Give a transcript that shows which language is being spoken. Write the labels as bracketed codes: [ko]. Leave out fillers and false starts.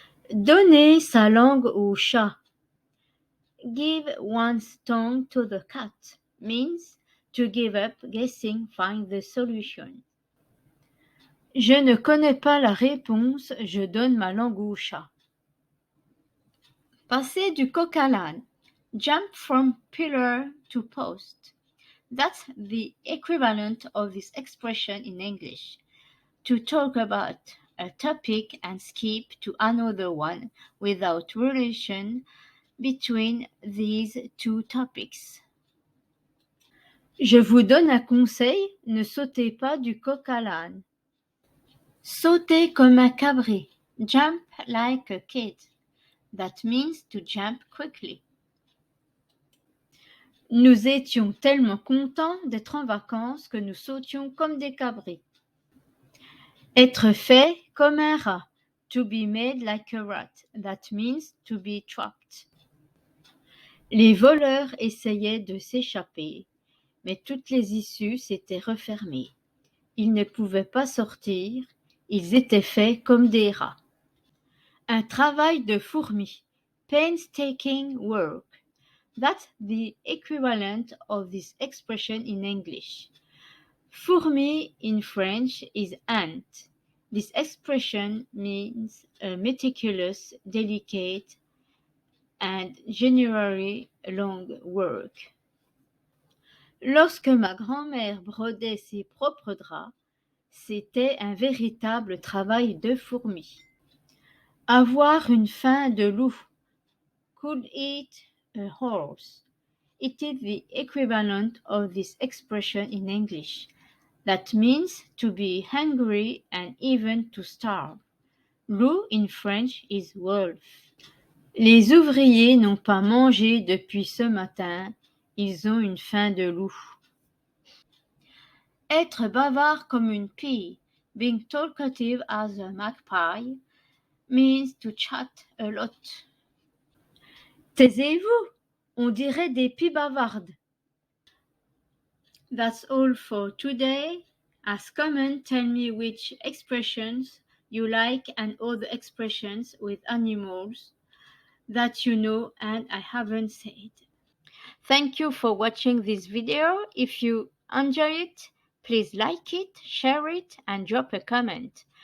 [fr] Donner sa langue au chat. [en] Give one's tongue to the cat means to give up guessing, find the solution. [fr] Je ne connais pas la réponse, je donne ma langue au chat. Passer du coq à l'âne. [en] Jump from pillar to post. That's the equivalent of this expression in English. To talk about a topic and skip to another one without relation between these two topics. [fr] Je vous donne un conseil, ne sautez pas du coq à l'âne. Sauter comme un cabri. [en] Jump like a kid. That means to jump quickly. [fr] Nous étions tellement contents d'être en vacances que nous sautions comme des cabris. Être fait comme un rat. [en] To be made like a rat. That means to be trapped. [fr] Les voleurs essayaient de s'échapper, mais toutes les issues s'étaient refermées. Ils ne pouvaient pas sortir, ils étaient faits comme des rats. Un travail de fourmi. [en] Painstaking work. That's the equivalent of this expression in English. Fourmi in French is ant. This expression means a meticulous, delicate, and generally long work. [fr] Lorsque ma grand-mère brodait ses propres draps, c'était un véritable travail de fourmi. Avoir une faim de loup. [en] Could eat a horse. It is the equivalent of this expression in English. That means to be hungry and even to starve. Loup in French is wolf. [fr] Les ouvriers n'ont pas mangé depuis ce matin. Ils ont une faim de loup. Être bavard comme une pie, [en] being talkative as a magpie, means to chat a lot. [fr] Taisez-vous, on dirait des pies bavardes. [en] That's all for today. As comment, tell me which expressions you like and other expressions with animals that you know and I haven't said. Thank you for watching this video. If you enjoy it, please like it, share it, and drop a comment.